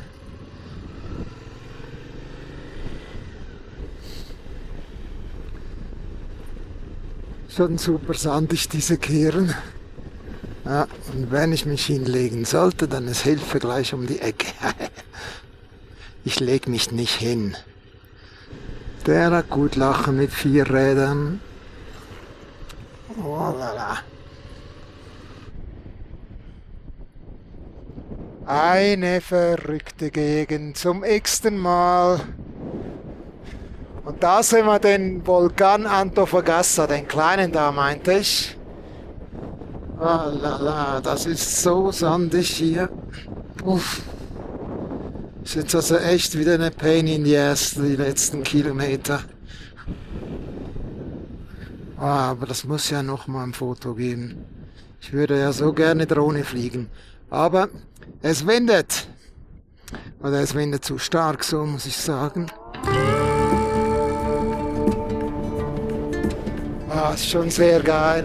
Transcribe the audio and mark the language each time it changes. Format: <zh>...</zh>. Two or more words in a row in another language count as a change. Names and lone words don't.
<de>Schon super sandig, diese Kehren. Ja, und wenn ich mich hinlegen sollte, dann ist Hilfe gleich um die Ecke. Ich leg mich nicht hin. Der hat gut lachen mit 4 Rädern.</de> <fr>Oh la la.</fr> <de>Eine verrückte Gegend zum x-ten Mal. Und da sehen wir den Vulkan Antofagasta, den kleinen da, meinte ich.</de> <fr>Oh la la,</fr> <de>das ist so sandig hier. Uff. Ist jetzt also echt wieder eine</de> <en>Pain in the ass,</en> <de>die letzten Kilometer. Aber das muss ja noch mal ein Foto geben. Ich würde ja so gerne Drohne fliegen. Aber es windet. Oder es windet zu stark, so muss ich sagen. Ist schon sehr geil.</de>